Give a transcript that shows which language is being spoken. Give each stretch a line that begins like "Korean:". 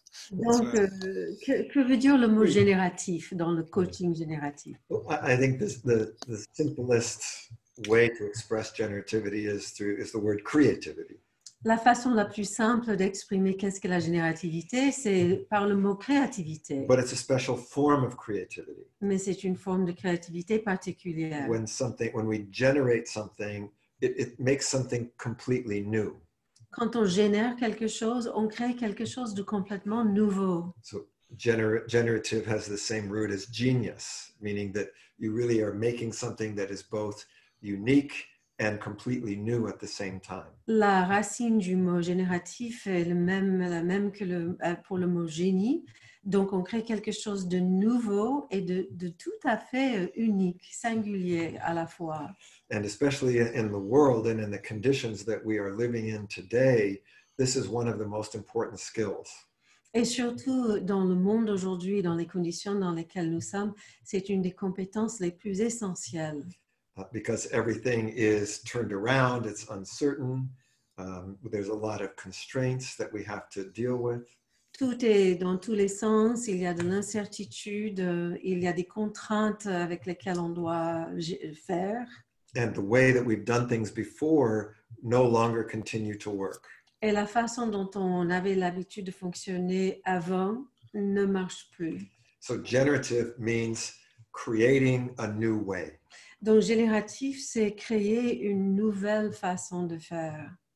French: Donc, que veut dire le mot génératif dans le coaching génératif?
English: I think the simplest way to express generativity is the word creativity.
French: La façon la plus simple d'exprimer qu'est-ce que la générativité, c'est par le mot créativité.
English: But it's a special form of creativity.
French: Mais c'est une forme de créativité particulière.
English: When we generate something, it makes something completely new.
French: Quand on génère quelque chose, on crée quelque chose de complètement nouveau.
English: So generative has the same root as genius, meaning that you really are making something that is both unique and completely new at the same time.
French: La racine du mot génératif est la même que pour le mot génie. Donc, on crée quelque chose de nouveau et de tout à fait unique, singulier à la fois.
English: And especially in the world and in the conditions that we are living in today, this is one of the most important skills.
French: Et surtout, dans le monde aujourd'hui, dans les conditions dans lesquelles nous sommes, c'est une des compétences les plus essentielles.
English: Because everything is turned around, it's uncertain. There's a lot of constraints that we have to deal with.
French: Tout est dans tous les sens, il y a de l'incertitude, il y a des contraintes avec lesquelles on doit faire.
English: And the way that we've done things before no longer continue to work.
French: Et la façon dont on avait l'habitude de fonctionner avant ne marche plus.
English: So generative means creating a new way.
French: Donc génératif, c'est créer une nouvelle façon de faire.